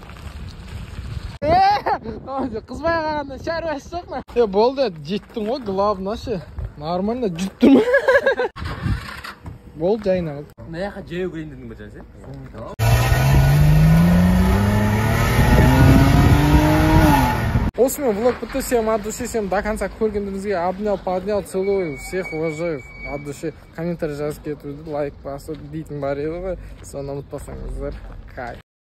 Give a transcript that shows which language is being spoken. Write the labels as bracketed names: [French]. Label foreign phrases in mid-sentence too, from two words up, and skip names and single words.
[Kazakh] Қызбай қағанда шаруасы жоқ ма? Болды, жеттің ғой, главное ше. Нормально жұттың ма? Болды, жайына қыл. Мына жаққа жаяу көрейін дедің бе сен? Осымен влог бітті, [Russian] всем от души, всем до конца көргендеріңізге обнял, поднял, целую, всех уважаю, от души комментарий [Kazakh] жазып кетуді, лайк басып дейтін бар еді ғой, соны ұмытпасаңыздар, [Russian] кайф.